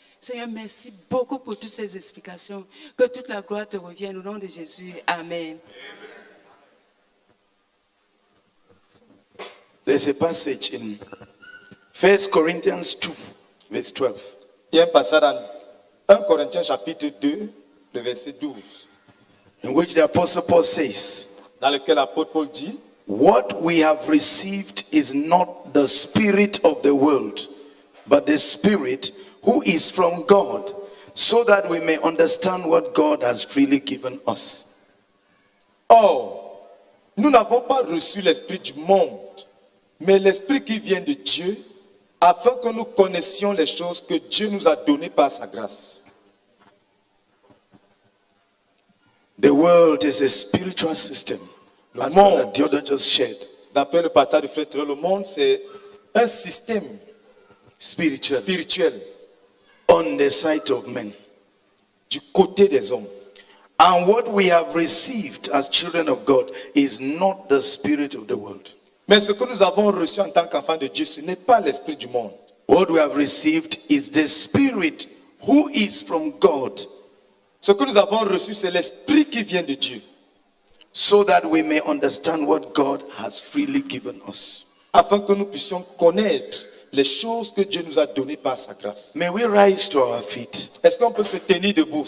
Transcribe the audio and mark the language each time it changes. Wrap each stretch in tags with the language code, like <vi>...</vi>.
<fr>Seigneur, merci beaucoup pour toutes ces explications. Que toute la gloire te revienne au nom de Jésus. Amen.</fr> <en>There's a passage in 1 Corinthians 2, verse 12.</en> <fr>Il y a un passage dans 1 Corinthiens chapitre 2, le verset 12.</fr> <en>In which the Apostle Paul says,</en> <fr>dans lequel l'apôtre Paul dit,</fr> <en>what we have received is not the spirit of the world, but the Spirit who is from God, so that we may understand what God has freely given us.</en> <fr>Or, nous n'avons pas reçu l'esprit du monde, mais l'esprit qui vient de Dieu, afin que nous connaissions les choses que Dieu nous a données par sa grâce.</fr> <en>The world is a spiritual system.</en> <fr>Le monde,</fr> <en>just shared.</en> <fr>D'après le partage du frère, le monde c'est un système spirituel</fr> <en>on the side of men,</en> <fr>du côté des hommes.</fr> <en>And what we have received as children of God is not the spirit of the world.</en> <fr>Mais ce que nous avons reçu en tant qu'enfants de Dieu, ce n'est pas l'esprit du monde.</fr> <en>What we have received is the Spirit who is from God.</en> <fr>Ce que nous avons reçu, c'est l'esprit qui vient de Dieu.</fr> <en>So that we may understand what God has freely given us.</en> <fr>Afin que nous puissions connaître les choses que Dieu nous a données par sa grâce.</fr> <en>May we rise to our feet.</en> <fr>Est-ce qu'on peut se tenir debout?</fr>